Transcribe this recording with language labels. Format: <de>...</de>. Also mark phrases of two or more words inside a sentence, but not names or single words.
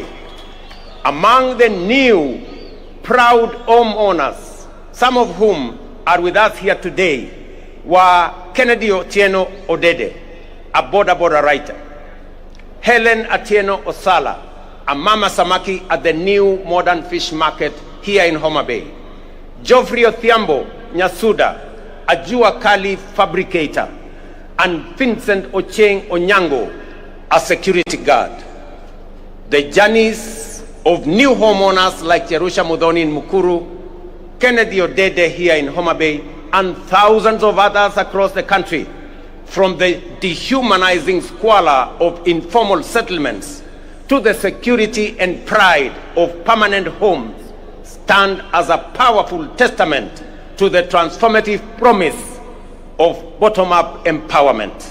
<en>Among the new proud homeowners, some of whom are with us here today, were Kennedy Otieno Odede, a border writer, Helen Atieno Osala, a</en> <sw>mama samaki</sw> <en>at the new modern fish market here in Homabay, Geoffrey Othiambo Nyasuda, a</en> <sw>Jua Kali</sw> <en>fabricator, and Vincent Ocheng Onyango, a security guard. The journeys of new homeowners like Jerusha Mudhoni in Mukuru, Kennedy Odede here in Homabay, and thousands of others across the country, from the dehumanizing squalor of informal settlements to the security and pride of permanent homes, stand as a powerful testament to the transformative promise of bottom-up empowerment.</en>